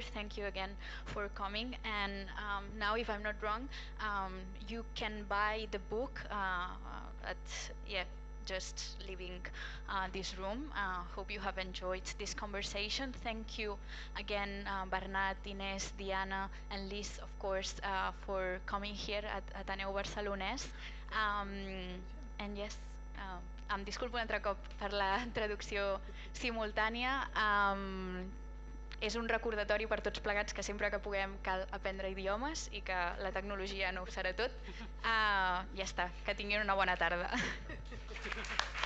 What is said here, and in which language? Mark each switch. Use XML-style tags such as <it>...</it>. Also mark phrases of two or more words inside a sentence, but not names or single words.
<en>Thank you again for coming. And now, if I'm not wrong, you can buy the book just leaving this room. Hope you have enjoyed this conversation. Thank you again, Bernat, Inés, Diana, and Lise, of course, for coming here at Ateneu Barcelonès. And yes,</en> <ca>em disculpo un altre cop per la traducció simultània. És un recordatori per tots plegats que sempre que puguem cal aprendre idiomes i que la tecnologia no ho serà tot. Ja està, que tinguin una bona tarda.</ca>